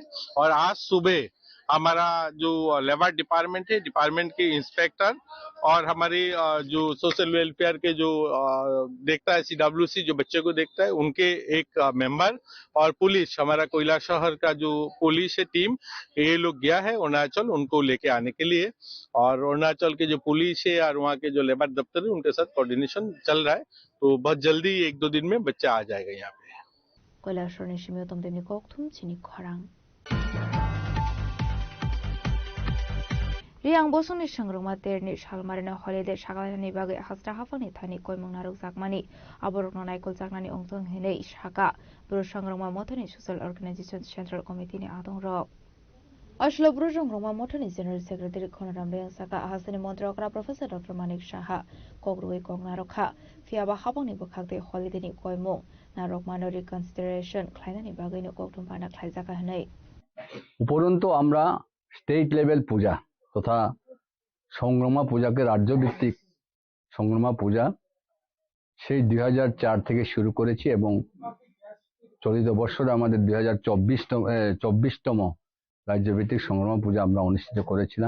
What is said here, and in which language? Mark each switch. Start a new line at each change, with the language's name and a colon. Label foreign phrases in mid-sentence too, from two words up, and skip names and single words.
Hindi: और आज सुबह हमारा जो
English: labour department
Hindi: है, डिपार्टमेंट के इंस्पेक्टर और हमारे जो
English: social welfare
Hindi: के जो देखता है CWC जो बच्चे को देखता है, उनके एक मेंबर और पुलिस, हमारा कैलाशहर का जो पुलिस है टीम, ये लोग गया है अरुणाचल उनको लेके आने के लिए, और अरुणाचल के जो पुलिस है और वहाँ के जो लेबर दफ्तर है उनके साथ कोऑर्डिनेशन चल रहा है, तो बहुत जल्दी 1-2 दिन में बच्चा आ जाएगा यहाँ पे।
Kok Borok: कैलाशहर ने सिमियो तमदेमनि कोकथुम चिनी खरां रियांग बसुनि संग्रंगमा तेरनि सालमारिनो हलिडे सागालानि बागै हास्रा हाफानि थानि कोयमं नारुक जाकमानि आबरकनो नायकल जाकनानि अंजों हेनै सागा ब्रु संग्रंगमा मथनि
English: social organization central
Kok Borok: कमिटिनि आदं रक अश्लो ब्रु संग्रंगमा मथनि
English: general secretary
Kok Borok: खनराम रेंग सागा हासनि मन्त्रकरा प्रोफेसर डॉक्टर मानिक साहा कग्रुइ कंगना रखा फियाबा हाफांनि बखागदे हलिडेनि कोयमं नारक मानो रिकनसिडारेशन ख्लायनानि बागैनो कक्टुम पाना ख्लायजाका हेनै
Bangla: उपरন্তু আমরা
English: state level
Bangla: পূজা তথা সংগ্রামা পূজাকে রাজ্যভিত্তিক সংগ্রামা পূজা সেই 2004 থেকে শুরু করেছি, এবং চলিত বছরে আমাদের 2024তম রাজ্যভিত্তিক সংগ্রামা পূজা আমরা অনুষ্ঠিত করেছিলাম।